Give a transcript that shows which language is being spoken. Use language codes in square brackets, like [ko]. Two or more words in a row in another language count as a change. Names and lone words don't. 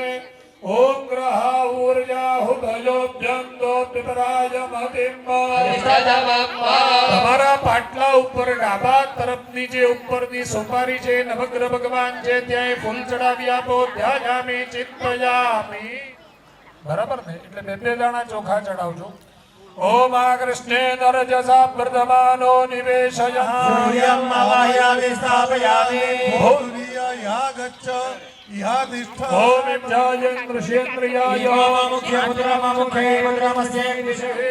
[sa] ઓમ ગ્રહા ઊર્જા હુતયોભ્યં દોત્તરાય મતિમ. [gu] તમારા પાટલા ઉપર ડાબા તરફની જે ઉપરની સોપારી છે નવગ્રહ ભગવાન છે ત્યાં ફૂલ ચડાવી આપો. [sa] ધ્યાયામિ ચિંતયામિ. [gu] બરાબર ને? એટલે બે દાણા ચોખા ચડાવજો. [sa] ओम कृष्णे नरजसा वर्धमानो निवेशय सूर्यं आवाहयामि स्थापयामि भूरिया गच्छ इहा तिष्ठ ओम इन्द्रायेन्द्रशेन्द्रियाय मुख्य मुद्रामुखे मुद्रामस्य विषये